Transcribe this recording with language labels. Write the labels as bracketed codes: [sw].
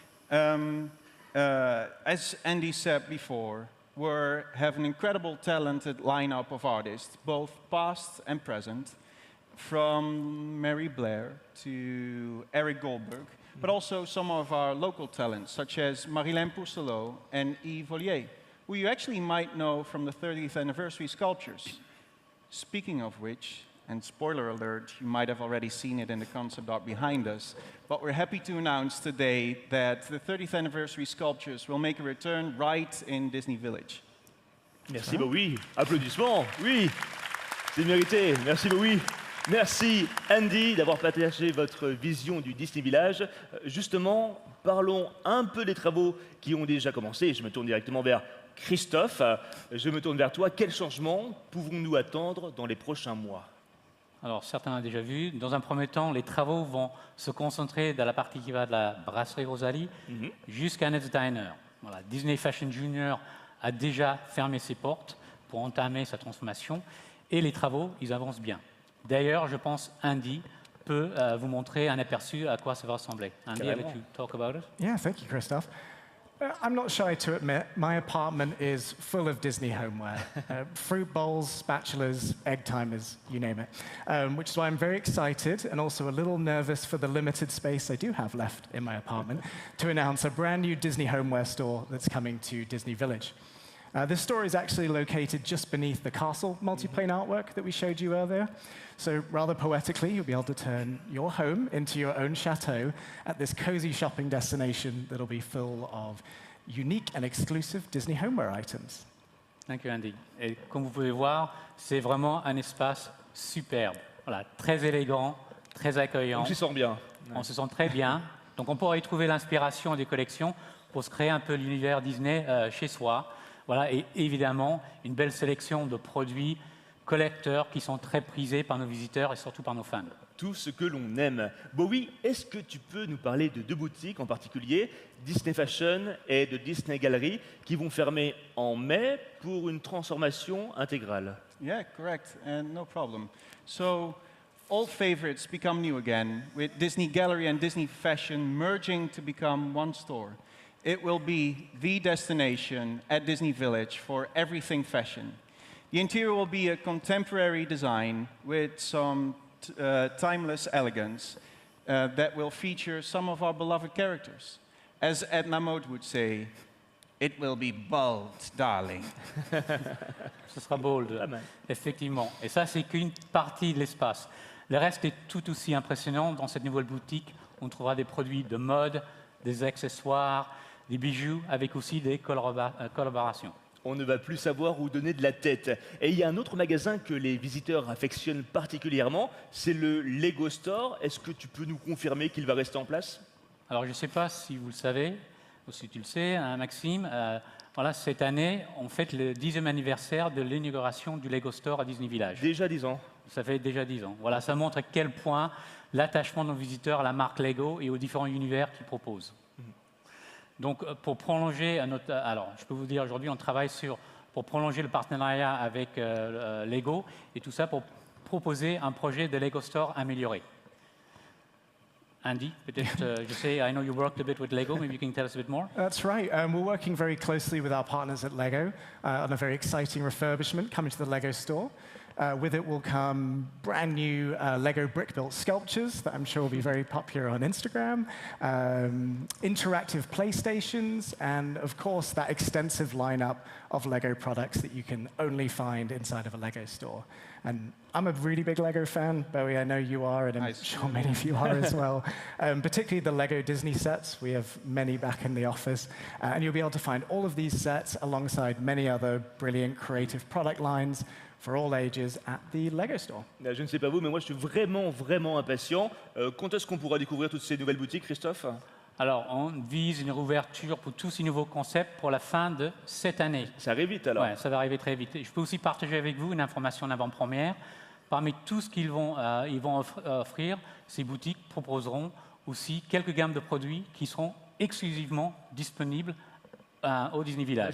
[en] As Andy said before, we have an incredible, talented lineup of artists, both past and present, from Mary Blair to Eric Goldberg, but also some of our local talents, such as Marilyn Pourcelot and Yves Vollier, who you actually might know from the 30th anniversary sculptures. Speaking of which, and spoiler alert, you might have already seen it in the concept art behind us, but we're happy to announce today that the 30th anniversary sculptures will make a return right in Disney Village. [fr] Merci, oui. Applaudissements, oui. C'est mérité. Merci, oui. Merci, Andy, d'avoir partagé votre vision du Disney Village. Justement, parlons un peu des travaux qui ont déjà commencé. Je me tourne directement vers Christophe. Je me tourne vers toi. Quels changements pouvons-nous attendre dans les prochains mois ? Alors, certains l'ont déjà vu. Dans un premier temps, les travaux vont se concentrer dans la partie qui va de la brasserie Rosalie jusqu'à Ned's Diner. Voilà, Disney Fashion Junior a déjà fermé ses portes pour entamer sa transformation et les travaux, ils avancent bien. D'ailleurs, je pense Andy peut vous montrer un aperçu à quoi ça va ressembler. [en] Andy, I'll let you talk about it. Yeah, thank you, Christophe. I'm not shy to admit, my apartment is full of Disney homeware. Fruit bowls, spatulas, egg timers, you name it. Which is why I'm very excited and also a little nervous for the limited space I do have left in my apartment to announce a brand new Disney homeware store that's coming to Disney Village. This store is actually located just beneath the castle multiplane artwork that we showed you earlier. So rather poetically, you'll be able to turn your home into your own chateau at this cozy shopping destination that'll be full of unique and exclusive Disney homeware items. Thank you, Andy. [fr] Et comme vous pouvez voir, c'est vraiment un espace superbe. Voilà, très élégant, très accueillant. On s'y sent bien. On se sent très bien. Donc on pourra y trouver l'inspiration des collections pour se créer un peu l'univers Disney chez soi. Voilà, et évidemment, une belle sélection de produits collecteurs qui sont très prisés par nos visiteurs et surtout par nos fans. Tout ce que l'on aime. Bowie, est-ce que tu peux nous parler de 2 boutiques en particulier, Disney Fashion et de Disney Gallery, qui vont fermer en mai pour une transformation intégrale? [en] Yeah, correct, and no problem. So, old favorites become new again, with Disney Gallery and Disney Fashion merging to become one store. It will be the destination at Disney Village for everything fashion. The interior will be a contemporary design with some timeless elegance that will feature some of our beloved characters. As Edna Mode would say, it will be bold, darling. [fr] Ce sera bold, effectivement. Et ça, c'est qu'une partie de l'espace. Le reste est tout aussi impressionnant. Dans cette nouvelle boutique, on trouvera des produits de mode, des accessoires, des bijoux, avec aussi des collaborations. On ne va plus savoir où donner de la tête. Et il y a un autre magasin que les visiteurs affectionnent particulièrement, c'est le Lego Store. Est-ce que tu peux nous confirmer qu'il va rester en place? Alors, je ne sais pas si vous le savez, ou si tu le sais, hein, Maxime. Voilà, cette année, on fête le 10e anniversaire de l'inauguration du Lego Store à Disney Village. Déjà 10 ans. Ça fait déjà 10 ans. Voilà, ça montre à quel point l'attachement de nos visiteurs à la marque Lego et aux différents univers qu'ils proposent. Donc, pour prolonger alors, je peux vous dire aujourd'hui, on travaille pour prolonger le partenariat avec Lego et tout ça pour proposer un projet de Lego Store amélioré. [en] Andy, [fr] peut-être, je sais, [en] I know you worked a bit with Lego. Maybe you can tell us a bit more. That's right. We're working very closely with our partners at Lego on a very exciting refurbishment coming to the Lego store. With it will come brand new Lego brick-built sculptures that I'm sure will be very popular on Instagram, interactive PlayStations, and of course that extensive lineup of Lego products that you can only find inside of a Lego store. And I'm a really big Lego fan, Bowie, I know you are, and I'm sure many of you are as well. Particularly the Lego Disney sets. We have many back in the office. And you'll be able to find all of these sets alongside many other brilliant creative product lines for all ages at the Lego Store. [fr] Je ne sais pas vous, mais moi je suis vraiment impatient. Quand est-ce qu'on pourra découvrir toutes ces nouvelles boutiques, Christophe? Alors, on vise une réouverture pour tous ces nouveaux concepts pour la fin de cette année. Ça arrive vite alors? Oui, ça va arriver très vite. Je peux aussi partager avec vous une information en avant-première. Parmi tout ce qu'ils vont offrir, ces boutiques proposeront aussi quelques gammes de produits qui seront exclusivement disponibles au Disney Village.